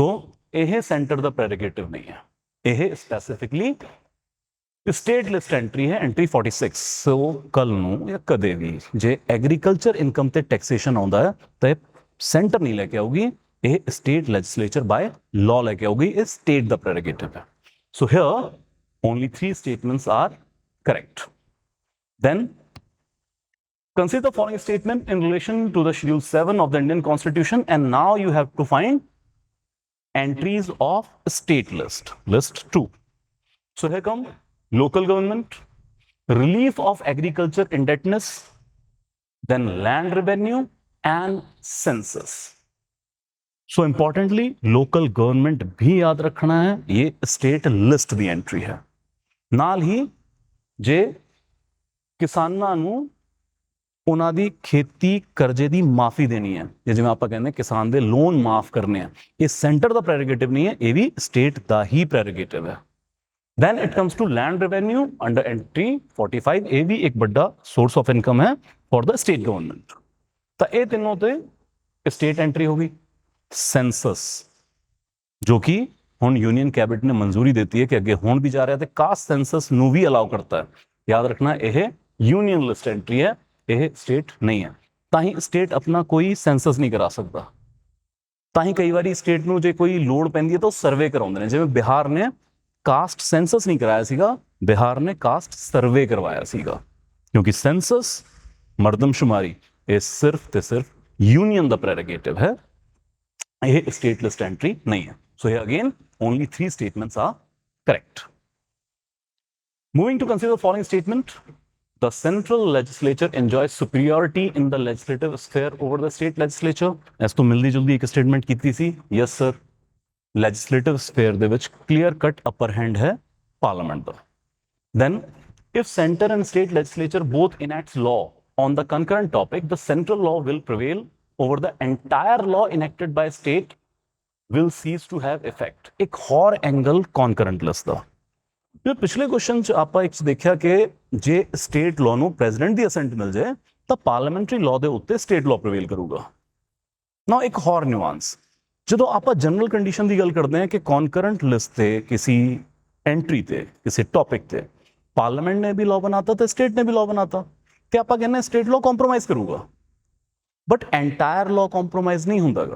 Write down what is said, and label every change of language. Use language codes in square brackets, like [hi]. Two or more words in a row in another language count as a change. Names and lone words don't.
[pa] ਇਹ ਸੈਂਟਰ ਦਾ ਪ੍ਰੈਰੋਗੇਟਿਵ ਨਹੀਂ ਹੈ ਇਹ [en] specifically state list entry [pa] ਹੈ ਐਂਟਰੀ 46 ਸੋ ਕੱਲ ਨੂੰ ਜਾਂ ਕਦੇ ਵੀ ਜੇ [en] agriculture income [pa] ਤੇ ਟੈਕਸੇਸ਼ਨ ਆਉਂਦਾ ਹੈ ਤਾਂ ਸੈਂਟਰ ਨਹੀਂ ਲੈ ਕੇ ਆਊਗੀ ਇਹ [en] state legislature by law [pa] ਲੈ ਕੇ ਆਊਗੀ ਇਹ ਸਟੇਟ ਦਾ ਪ੍ਰੈਰੋਗੇਟਿਵ ਹੈ [en] so here only 3 statements are correct then consider the following statement in relation to the Schedule 7 of the Indian Constitution and now you have to find entries of state list. List 2. So here come local government, relief of agriculture indebtedness, then land revenue and census. So importantly, local government [hi] भी याद रखना है ये [en] state list [pa] ਦੀ entry है ਨਾਲ ਹੀ ਜੇ ਕਿਸਾਨਾਂ ਨੂੰ ਉਹਨਾਂ ਦੀ ਖੇਤੀ ਕਰਜ਼ੇ ਦੀ ਮਾਫੀ ਦੇਣੀ ਹੈ ਜਿਵੇਂ ਆਪਾਂ ਕਹਿੰਦੇ ਕਿਸਾਨ ਦੇ ਲੋਨ ਮਾਫ ਕਰਨੇ ਆ ਇਹ ਸੈਂਟਰ ਦਾ ਪ੍ਰੈਰੋਗੇਟਿਵ ਨਹੀਂ ਹੈ ਇਹ ਵੀ ਸਟੇਟ ਦਾ ਹੀ ਪ੍ਰੈਰੋਗੇਟਿਵ ਹੈ [en] then it comes to land revenue under entry 45 [pa] ਇਹ ਵੀ ਇੱਕ ਵੱਡਾ [en] source of income [pa] ਹੈ [en] for the state government [pa] ਤਾਂ ਇਹ ਤਿੰਨੋਂ ਤੇ [en] state entry [pa] ਹੋਗੀ census ਜੋ ਕਿ ਹੁਣ [en] union cabinet [pa] ਨੇ ਮਨਜ਼ੂਰੀ ਦਿੱਤੀ ਹੈ ਕਿ ਅੱਗੇ ਹੋਣ ਵੀ ਜਾ ਰਿਹਾ ਤੇ [en] caste census [pa] ਨੂੰ ਵੀ ਅਲਾਉ ਕਰਤਾ ਹੈ। ਯਾਦ ਰੱਖਣਾ ਇਹ [en] union list entry [pa] ਹੈ, ਇਹ ਸਟੇਟ ਨਹੀਂ ਹੈ। ਤਾਂ ਹੀ ਸਟੇਟ ਆਪਣਾ ਕੋਈ ਸੈਂਸਸ ਨਹੀਂ ਕਰਾ ਸਕਦਾ। ਤਾਂ ਹੀ ਕਈ ਵਾਰੀ ਸਟੇਟ ਨੂੰ ਜੇ ਕੋਈ ਲੋੜ ਪੈਂਦੀ ਹੈ ਤਾਂ ਉਹ ਸਰਵੇ ਕਰਾਉਂਦੇ ਨੇ। ਜਿਵੇਂ ਬਿਹਾਰ ਨੇ [en] caste census [pa] ਨਹੀਂ ਕਰਾਇਆ ਸੀਗਾ, ਬਿਹਾਰ ਨੇ [en] caste survey [pa] ਕਰਵਾਇਆ ਸੀਗਾ, ਕਿਉਂਕਿ ਸੈਂਸਸ ਮਰਦਮਸ਼ੁਮਾਰੀ ਇਹ ਸਿਰਫ ਤੇ ਸਿਰਫ ਯੂਨੀਅਨ ਦਾ ਪ੍ਰੈਰੋਗੇਟਿਵ ਹੈ, ਇਹ [en] state list entry [pa] ਨਹੀਂ ਹੈ। [en] So here again only 3 statements are correct. Moving to consider the following statement. The central legislature enjoys superiority in the legislative sphere over the state legislature. [pa] ਇਸ ਤੋਂ ਮਿਲਦੀ ਜੁਲਦੀ ਇੱਕ ਸਟੇਟਮੈਂਟ ਕੀਤੀ ਸੀ। [en] Yes sir, legislative sphere [pa] ਦੇ ਵਿੱਚ [en] clear cut upper hand [pa] ਹੈ parliament ਦਾ। [en] Then if center and state legislature both enacts law on the concurrent topic, the central law will prevail over the entire law enacted by state will cease to have effect। [pa] ਇੱਕ ਹੋਰ ਐਂਗਲ [en] concurrent list [pa] ਦਾ। ਜੋ ਪਿਛਲੇ ਕੁਐਸਚਨ 'ਚ ਆਪਾਂ ਇੱਕ ਦੇਖਿਆ ਕਿ ਜੇ [en] state law [pa] ਨੂੰ ਪ੍ਰੈਜ਼ੀਡੈਂਟ ਦੀ ਅਸੈਂਟ ਮਿਲ ਜਾਏ ਤਾਂ [en] parliamentary law [pa] ਦੇ ਉੱਤੇ [en] state law [pa] ਪ੍ਰਵੇਲ ਕਰੂਗਾ। ਨਾ ਇੱਕ ਹੋਰ ਨਿਊਆਂਸ, ਜਦੋਂ ਆਪਾਂ [en] general condition [pa] ਦੀ ਗੱਲ ਕਰਦੇ ਹਾਂ ਕਿ [en] concurrent list [pa] ਤੇ ਕਿਸੇ ਐਂਟਰੀ ਤੇ ਕਿਸੇ ਟੌਪਿਕ ਤੇ ਪਾਰਲੀਮੈਂਟ ਨੇ ਵੀ ਲਾਅ ਬਣਾਤਾ ਤੇ ਸਟੇਟ ਨੇ ਵੀ ਲਾਅ ਬਣਾਤਾ ਤੇ ਆਪਾਂ ਕਹਿੰਦੇ [en] state law compromise [pa] ਕਰੂਗਾ, [en] but entire law compromise [pa] ਨਹੀਂ ਹੁੰਦਾਗਾ।